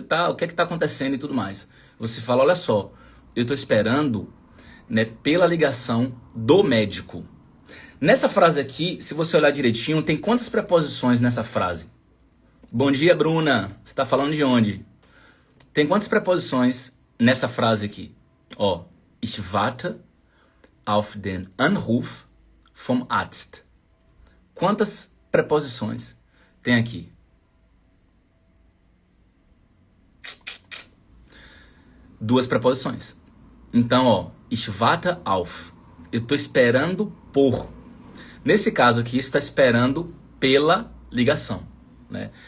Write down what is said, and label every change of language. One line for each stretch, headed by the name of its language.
Portuguese: O que é que está acontecendo e tudo mais? Você fala, olha só, eu estou esperando, né, pela ligação do médico. Nessa frase aqui, se você olhar direitinho, tem quantas preposições nessa frase? Bom dia, Bruna. Você está falando de onde? Tem quantas preposições nessa frase aqui?
German: Ó, ich warte auf den Anruf vom Arzt.
Portuguese: Quantas preposições tem aqui? Duas preposições. Então, ó,
German: ich warte auf.
Portuguese: Eu estou esperando por. Nesse caso aqui, está esperando pela ligação, né?